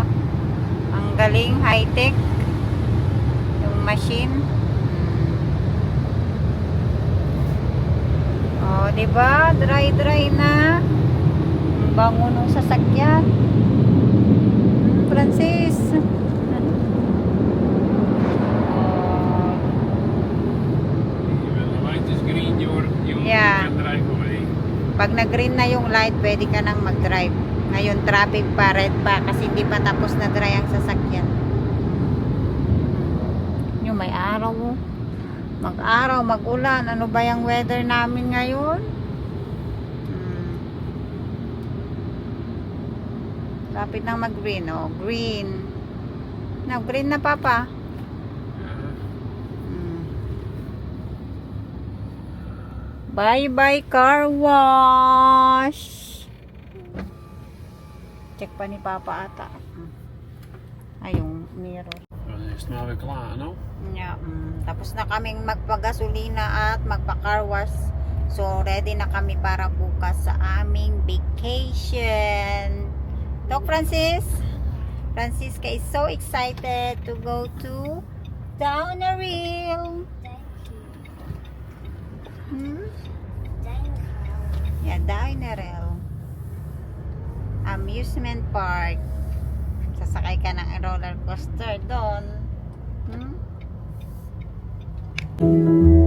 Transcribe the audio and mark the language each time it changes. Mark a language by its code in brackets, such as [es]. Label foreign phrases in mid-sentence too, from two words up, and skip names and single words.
[tl] Ang galing, high-tech. Machine. Oh, 'di ba? Dry na. Ang bango ng sasakyan. Francis. Oh. [en] The light is green, you Yeah. can drive away. [tl] Pag nag-green na yung light, pwede ka nang mag-drive. Ngayon traffic pa, red pa kasi hindi pa tapos na dry ang sasakyan. May araw, mag-araw, mag-ulan. Ano ba yung weather namin ngayon? Lapit na mag-green, oh. Green. [en] Now, green na, Papa. Bye-bye, car wash. [tl] Check pa ni Papa ata. Ay, yung mirror. [nl] Is het nou weer klaar, no? [tl] Yeah, tapos na kaming magpagasolina at magpa- [en] car wash. [tl] So, ready na kami para bukas sa aming vacation. Talk, Francis. [en] Francisca is so excited to go to Downerill. Thank you. Yeah, Dinerel. Amusement park. [tl] Sasakay ka ng roller coaster doon. Hmm?